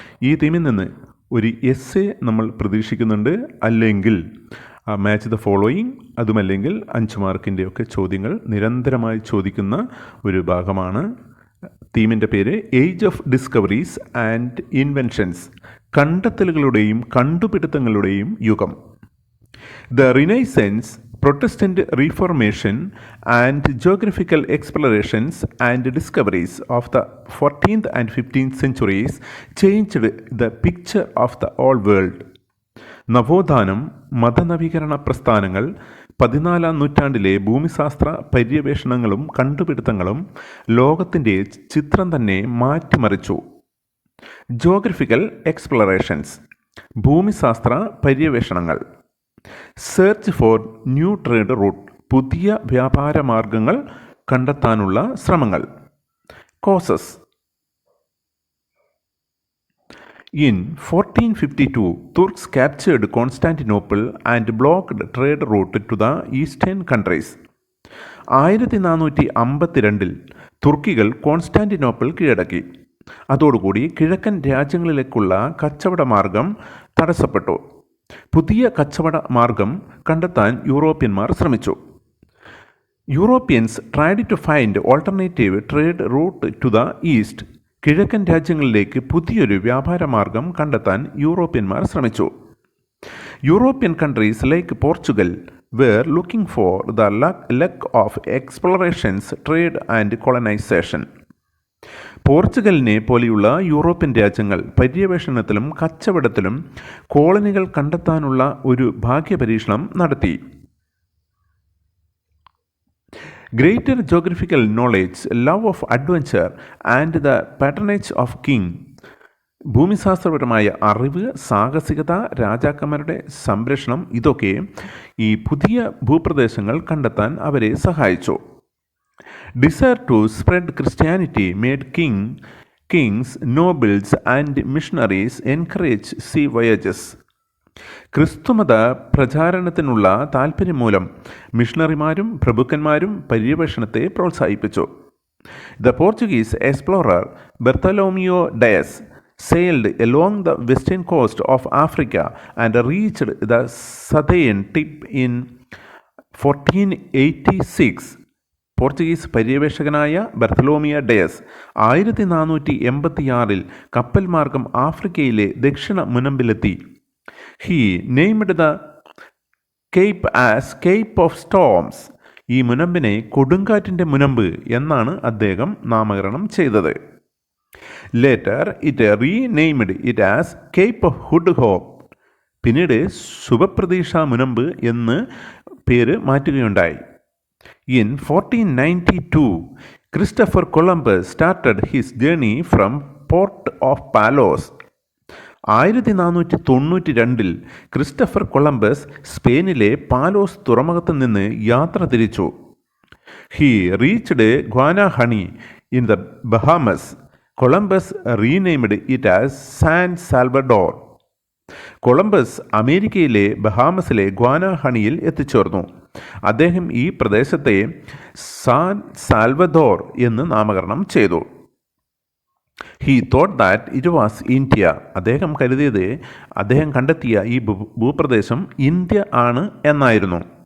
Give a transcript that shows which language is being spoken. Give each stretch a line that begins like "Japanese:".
Malayalam: ഈ തീമിൽ നിന്ന് ഒരു എസ്സേ നമ്മൾ പ്രതീക്ഷിക്കുന്നുണ്ട്, അല്ലെങ്കിൽ മാച്ച് ദ ഫോളോയിങ്, അതുമല്ലെങ്കിൽ 5 മാർക്കിൻ്റെയൊക്കെ ചോദ്യങ്ങൾ നിരന്തരമായി ചോദിക്കുന്ന ഒരു ഭാഗമാണ്. തീമിൻ്റെ പേര്
English: age of discoveries and inventions,
Malayalam: കണ്ടെത്തലുകളുടെയും കണ്ടുപിടുത്തങ്ങളുടെയും യുഗം.
English: The renaissance, Protestant Reformation and geographical explorations and discoveries of the 14th and 15th centuries changed the picture of the old world.
Malayalam: നവോത്ഥാനം, മതനവീകരണ പ്രസ്ഥാനങ്ങൾ, 14-ാം നൂറ്റാണ്ടിലെ ഭൂമിശാസ്ത്ര പര്യവേഷണങ്ങളും കണ്ടുപിടുത്തങ്ങളും ലോകത്തിൻ്റെ ചിത്രം തന്നെ മാറ്റിമറിച്ചു.
English: geographical explorations,
Malayalam: ഭൂമിശാസ്ത്ര പര്യവേഷണങ്ങൾ.
English: search for new trade route,
Malayalam: പുതിയ വ്യാപാര മാർഗങ്ങൾ കണ്ടെത്താനുള്ള ശ്രമങ്ങൾ.
English: Causes. In 1452, Turks captured Constantinople and blocked trade route to the eastern countries.
Malayalam: 1452 തുർക്കികൾ Constantinople കീഴടക്കി. അതോടുകൂടി കിഴക്കൻ രാജ്യങ്ങളിലേക്കുള്ള കച്ചവട മാർഗം തടസ്സപ്പെട്ടു. പുതിയ കച്ചവട മാർഗം കണ്ടെത്താൻ യൂറോപ്യന്മാർ ശ്രമിച്ചു.
English: Europeans tried to find alternative trade route to the east.
Malayalam: കിഴക്കൻ രാജ്യങ്ങളിലേക്ക് പുതിയൊരു വ്യാപാര മാർഗം കണ്ടെത്താൻ യൂറോപ്യന്മാർ ശ്രമിച്ചു.
English: European countries like Portugal were looking for the luck of explorations, trade and colonization.
Malayalam: പോർച്ചുഗലിനെ പോലെയുള്ള യൂറോപ്യൻ രാജ്യങ്ങൾ പര്യവേഷണത്തിലും കച്ചവടത്തിലും കോളനികൾ കണ്ടെത്താനുള്ള ഒരു ഭാഗ്യപരീക്ഷണം നടത്തി.
English: Greater geographical knowledge, love of adventure and the patronage of king.
Malayalam: ഭൂമിശാസ്ത്രപരമായ അറിവ്, സാഹസികത, രാജാക്കന്മാരുടെ സംരക്ഷണം, ഇതൊക്കെ ഈ പുതിയ ഭൂപ്രദേശങ്ങൾ കണ്ടെത്താൻ അവരെ സഹായിച്ചു.
English: Desire to spread Christianity made kings, nobles and missionaries encourage sea voyages.
Malayalam: ക്രിസ്തുമത പ്രചാരണത്തിനുള്ള താൽപ്പര്യം മൂലം മിഷണറിമാരും പ്രഭുക്കന്മാരും പര്യവേഷണത്തെ പ്രോത്സാഹിപ്പിച്ചു.
English: The Portuguese explorer Bartolomeu Dias sailed along the western coast of Africa and reached the southern tip in 1486.
Malayalam: Portuguese പര്യവേഷകനായ Bartolomeu Diaz 1486 കപ്പൽ മാർഗം ആഫ്രിക്കയിലെ ദക്ഷിണ മുനമ്പിലെത്തി.
English: He named the cape as cape of storms.
Malayalam: ഈ മുനമ്പിനെ കൊടുങ്കാറ്റിൻ്റെ മുനമ്പ് എന്നാണ് അദ്ദേഹം നാമകരണം ചെയ്തത്.
English: Later it renamed it as Cape of Good Hope.
Malayalam: പിന്നീട് ശുഭപ്രതീക്ഷ മുനമ്പ് എന്ന് പേര് മാറ്റുകയുണ്ടായി.
English: In 1492, Christopher Columbus started his journey from Port of Palos.
Malayalam: 1492 Christopher Columbus സ്പെയിനിലെ പാലോസ് തുറമുഖത്ത് നിന്ന് യാത്ര തിരിച്ചു.
English: He reached Guanahani in the Bahamas. Columbus renamed it as San Salvador.
Malayalam: Columbus അമേരിക്കയിലെ ബഹാമസിലെ ഗ്വാനാഹണിയിൽ എത്തിച്ചേർന്നു. അദ്ദേഹം ഈ പ്രദേശത്തെ സാൻ സാൽവദോർ എന്ന് നാമകരണം ചെയ്തു.
English: He thought that it was India.
Malayalam: അദ്ദേഹം കരുതിയത്, അദ്ദേഹം കണ്ടെത്തിയ ഈ ഭൂപ്രദേശം ഇന്ത്യ ആണ് എന്നായിരുന്നു.